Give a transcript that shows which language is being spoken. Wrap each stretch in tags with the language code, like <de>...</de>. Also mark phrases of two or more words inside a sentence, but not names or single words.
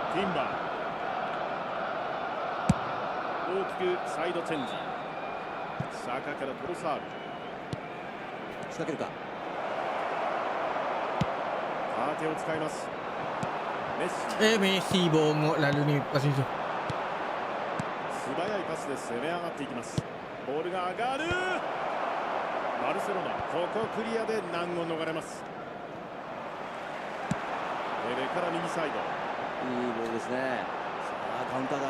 <ja>ティンバー、大きくサイドチェンジ。サーカからトロサール、仕掛けるか。縦を使います。メッシ、</ja> <ms>メッシ bohong lalu ni pasal itu.</ms> <ja>素早いパスで攻め上がっていきます。ボールが上がる。バルセロナ、ここクリアで難を逃れます。ペレから右サイド、いいボールですね。さあカウンターだ。</ja>